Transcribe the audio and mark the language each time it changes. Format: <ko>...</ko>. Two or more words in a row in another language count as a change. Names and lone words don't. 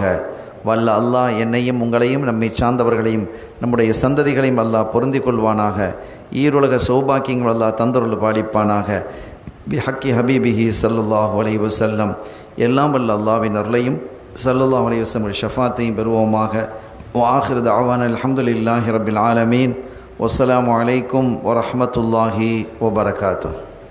<ta>வல்ல அல்லாஹ் என்னையும் உங்களையும் நம்மை சார்ந்தவர்களையும் நம்முடைய சந்ததிகளையும் அல்லாஹ் பொருந்திக் கொள்வானாக. ஈருலக சௌபாக்கியங்கள் அல்லாஹ் தந்தருள் பாலிப்பானாக.</ta> <ar>بحق حبيبه صلى الله عليه وسلم.</ar> <ta>எல்லாம் வல்ல அல்லாஹ்வின் அருளையும்</ta> <ar>صلى الله عليه وسلم</ar> <ta>ஷஃபாத்தையும் பெறுவோமாக.</ta> <ar>وآخر دعوانا الحمد لله رب العالمين. والسلام عليكم ورحمة الله وبركاته.</ar>